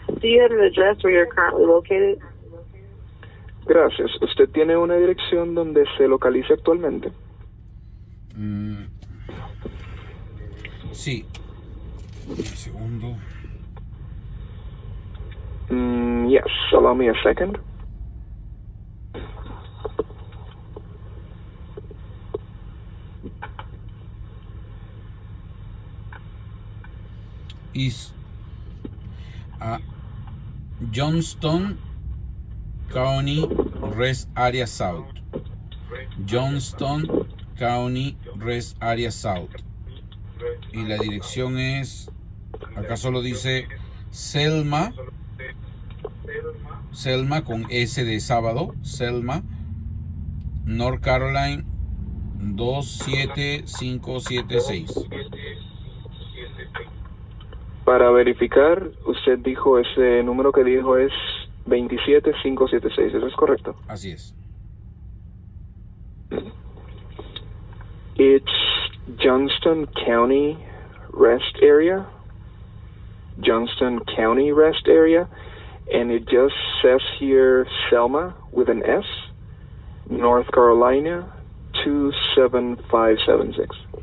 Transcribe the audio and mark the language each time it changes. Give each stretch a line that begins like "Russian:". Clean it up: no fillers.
English: Do you have an address where you're currently located?
Spanish: Gracias. ¿Usted tiene una dirección donde se localiza actualmente? Sí. Un segundo.
English: Yes, allow me a second. Is Johnston County Rest Area South. Johnston County Rest Area South.
Spanish: y la dirección es, acá solo dice Selma con S de sábado, Selma, North Carolina 27576. Para verificar, usted dijo ese número que dijo es 27576, ¿eso es correcto? Así es.
English: It's Johnston County Rest Area. Johnston County Rest Area. And it just says here Selma with an S, North Carolina 27576.